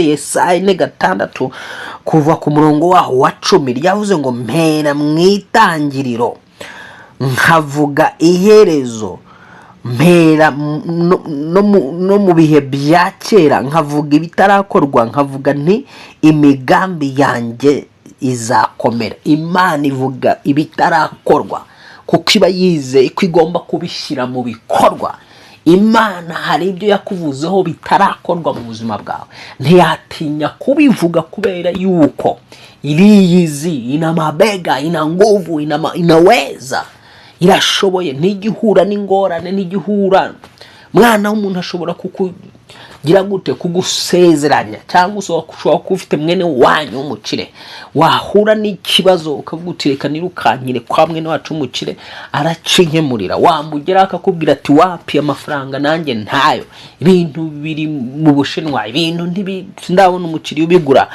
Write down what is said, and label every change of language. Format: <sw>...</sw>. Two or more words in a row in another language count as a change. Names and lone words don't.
<rw>Yesaya 4:6 kuva ku murongo waho wa 10 ryavuze ngo mpera mu itangiriro nkavuga iherezo, mpera no mu bihe bya kera nkavuga ibitarakorwa, nkavuga nti imigambi yanjye izakomera. Imana ivuga ibitarakorwa kuko iba yizeye ko igomba kubishyira mu bikorwa. Imana hari ibyo yakuvuzeho bitarakorwa mu buzima bwawe, ntiyatinya kubivuga kubera yuko iriyizi,</rw> <sw>ina mabega, ina nguvu, inaweza,</sw> <rw>irashoboye. Ntigihura n'ingorane, ntigihura. Mwana w'umuntu ashobora kukugira gute, kugusezeranya, cyangwa ushobora kuba ufite mwene wanyu w'umukire, wahura n'ikibazo ukavuga uti reka nirukankire kwa mwene wacu w'umukire aracinkemurira, wamugera akakubwira ati wapi amafaranga nanjye ntayo, ibintu biri mu Bushinwa, ibintu ndabona umukiriya ubigura.</rw>